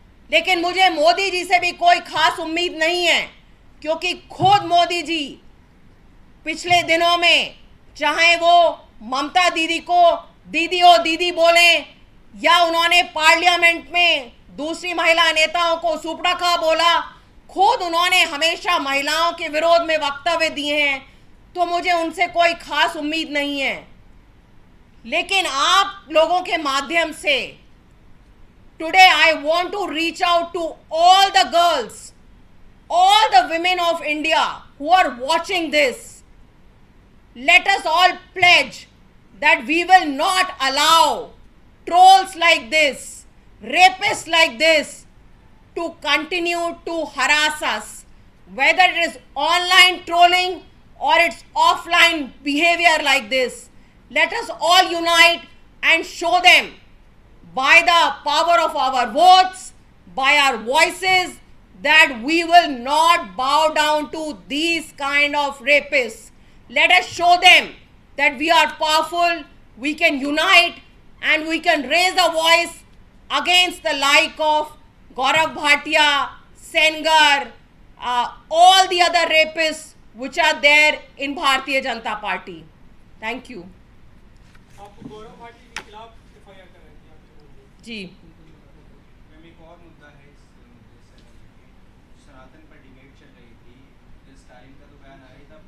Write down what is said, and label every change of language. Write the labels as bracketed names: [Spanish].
[Hindi] लेकिन मुझे मोदी जी से भी कोई खास उम्मीद नहीं है, क्योंकि खुद मोदी जी पिछले दिनों में, चाहे वो ममता दीदी को दीदी ओ दीदी बोले या उन्होंने पार्लियामेंट में दूसरी महिला नेताओं को सुपड़खा बोला, खुद उन्होंने हमेशा महिलाओं के विरोध में वक्तव्य दिए हैं, तो मुझे उनसे कोई खास उम्मीद नहीं है। लेकिन आप लोगों के माध्यम से [English] Today I want to reach out to all the girls, all the women of India who are watching this. Let us all pledge that we will not allow trolls like this, rapists like this to continue to harass us, whether it is online trolling or its offline behavior like this. Let us all unite and show them by the power of our votes, by our voices, that we will not bow down to these kind of rapists. Let us show them that we are powerful, we can unite, and we can raise a voice against the like of Gaurav Bhatia, Sengar, all the other rapists which are there in Bharatiya Janata Party. Thank you. [Hindi] आपको गौरव भाटी के खिलाफ FIR कर रहे थे आपके बोल जी ma'am एक और मुद्दा है इस मुद्दे से सनातन पर डिबेट चल रही थी, स्टालिन का तो बयान आया था।